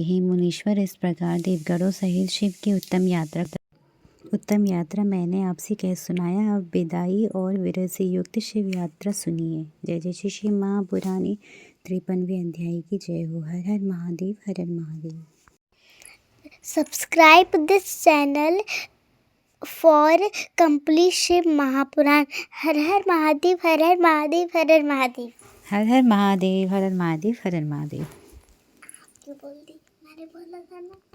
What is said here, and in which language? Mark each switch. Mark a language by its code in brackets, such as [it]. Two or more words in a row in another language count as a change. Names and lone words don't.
[hi] हे मुनीश्वर, इस प्रकार देवगणों सहित शिव की उत्तम यात्रा मैंने आपसे कह सुनाया। अब विदाई और विरह से युक्त शिव यात्रा सुनिए। जय जय श्री शिव महापुराणे 53वें अध्याय की जय हो। हर हर महादेव, हर हर महादेव। [en] Subscribe this channel for complete Shiv Mahapuran. [hi] हर हर महादेव, हर हर महादेव, हर हर महादेव। हर हर महादेव, हर हर महादेव, हर हर महादेव। क्यों बोल दी? मैंने बोला था ना।